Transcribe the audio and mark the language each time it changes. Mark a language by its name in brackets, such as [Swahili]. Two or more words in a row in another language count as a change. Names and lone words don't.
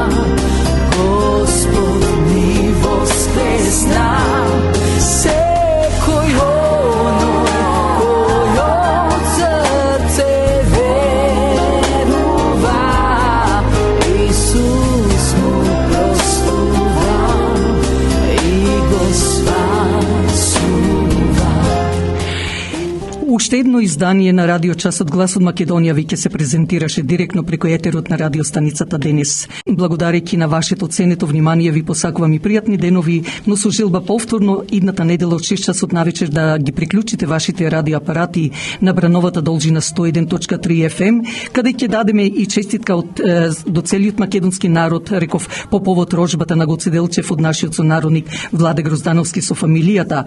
[Macedonian] Господ ми воскресна, секој оној којом срце верува, Исус му простува и го спасува. Уште едно издание на Радио Часот Глас од Македонија веќе се презентираше директно преку етерот на радиостаницата денес. Благодарејќи на вашето ценето внимание ви посакувам и пријатни денови, но со желба повторно идната недела од 6 часот навечер да ги приклучите вашите радиоапарати на брановата должина 101.3 FM, каде ќе дадеме и честитка до целиот македонски народ, реков, по повод рожбата на Гоце Делчев од нашиот сонародник Владе Гроздановски со фамилијата.